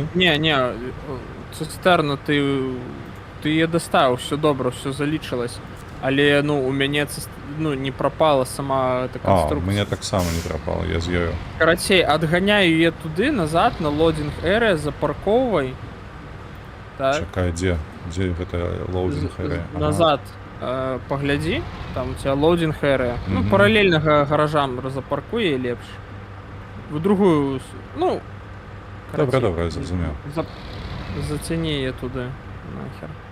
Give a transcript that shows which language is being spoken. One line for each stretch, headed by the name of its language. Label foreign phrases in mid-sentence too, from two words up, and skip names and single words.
Ukrainian: Не, цистерна, ти її доставив, все добре, все залічилось. Але, ну, у мене не пропала сама эта конструкція. У мене так само не пропало, я з нею. Короче, отгоняю її туди, назад, на
English: loading area,
Ukrainian: запарковуй. Так.
Belarusian: Чакай, дзе гэта
English: loading area?
Belarusian: Назад паглядзі, там у тебя
English: loading area.
Belarusian: Ну, паралельна гаражам запаркуй і лепш.
Russian: В другую, ну...
Belarusian: Добра, я зразумеў. Зацяні яе туды, нахер.